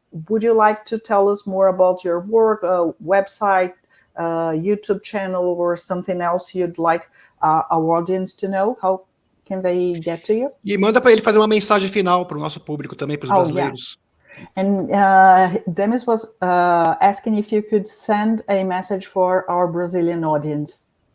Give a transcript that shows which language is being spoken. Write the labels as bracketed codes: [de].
[en] Would you like to tell us more about your work, website, YouTube channel, or something else you'd like our audience to know? How can they get to you? [pt] E manda para ele fazer uma mensagem final para o nosso público também, para os brasileiros. [en] Yeah. And Demis was asking if you could send a message for our Brazilian audience.